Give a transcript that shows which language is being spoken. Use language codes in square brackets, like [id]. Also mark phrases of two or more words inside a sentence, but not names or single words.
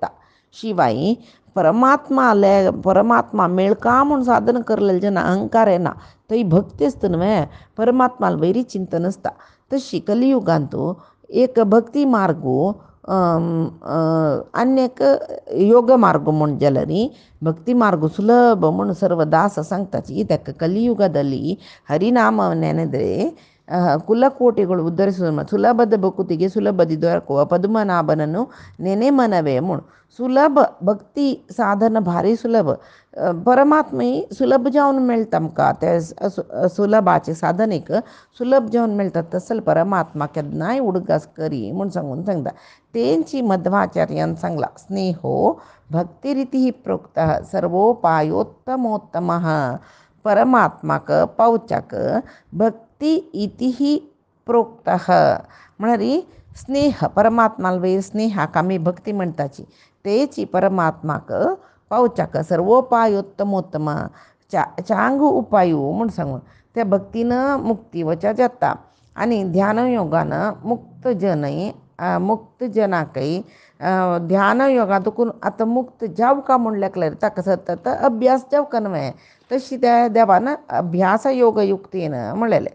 [kok] शिवाय परमात्मा मेळका म्हूण साधन करलेले जन अहंकार येना थंय भक्ती आसता न्हय परमात्माल वैरी चिंतन आसता. तशी कलियुगांत एक भक्ती मार्ग आनीक योग मार्ग म्हूण जाल्यार भक्ती मार्ग सुलभ म्हूण सर्व दास सांगताची. [kn] ताका कलियुगದಲ್ಲಿ ಹರಿನಾಮ ನೆನೆದರೆ ಕುಲಕೋಟಿಗಳು ಉದ್ಧರಿಸುವ ಸುಲಭದ ಬಕುತಿಗೆ ಸುಲಭದಿ ದೊರಕುವ ಪದ್ಮನಾಭನನ್ನು ನೆನೆ ಮನವೇ ಮುಣು. [kok] सुलभ भक्ती साधन भारी सुलभ परमात्मा सुलभ जाऊन मिळतं का त्या सुलभाचे साधन एक सुलभ जाऊन मिळतात तसल परमात्मा केदनाय उडगास करी म्हणून सांगून सांगता. तेंची मध्वाचार्यान सांगला [sa] स्नेहो भक्तिरीती प्रोक्त सर्वोपायोत्तमोत्तम [kok] परमात्माक पावचाक भक्ती इतिही प्रोक्त म्हणारी स्नेह परमात्माला वैर स्नेहा कामी भक्ती म्हणताची तेची परमात्माक पावचाक सर्वोपायोत्तमोत्तम चांग उपायू म्हणून सांगून त्या भक्तीनं मुक्ती वचा जाता आणि ध्यानयोगानं मुक्त जनाकही ध्यानयोगातून आता मुक्त जाव का म्हणल्याकले ताका सतत अभ्यास जाव का नव्हे तशी त्या देवानं अभ्यास योगयुक्तीनं म्हणलेले.